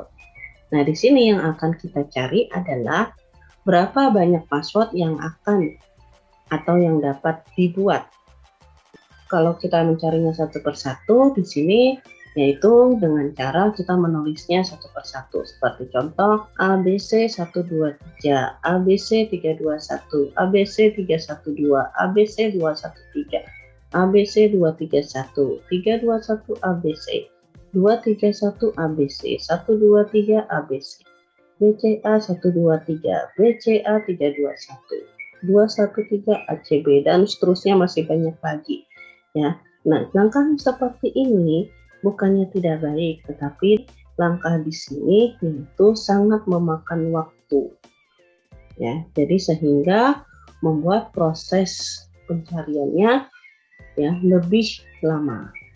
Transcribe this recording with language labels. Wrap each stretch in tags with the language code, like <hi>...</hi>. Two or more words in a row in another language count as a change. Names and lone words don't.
<id>Nah, di sini yang akan kita cari adalah berapa banyak password yang akan atau yang dapat dibuat. Kalau kita mencarinya satu persatu di sini, yaitu dengan cara kita menulisnya satu persatu, seperti contoh ABC 123, ABC 321, ABC 312, ABC 213, ABC 231, 321 ABC, 231 ABC, 123 ABC, BCA 123, BCA 321, 213 ACB, dan seterusnya masih banyak lagi. Ya, nah langkah seperti ini bukannya tidak baik, tetapi langkah di sini itu sangat memakan waktu. Ya, jadi sehingga membuat proses pencariannya ya lebih lama.</id>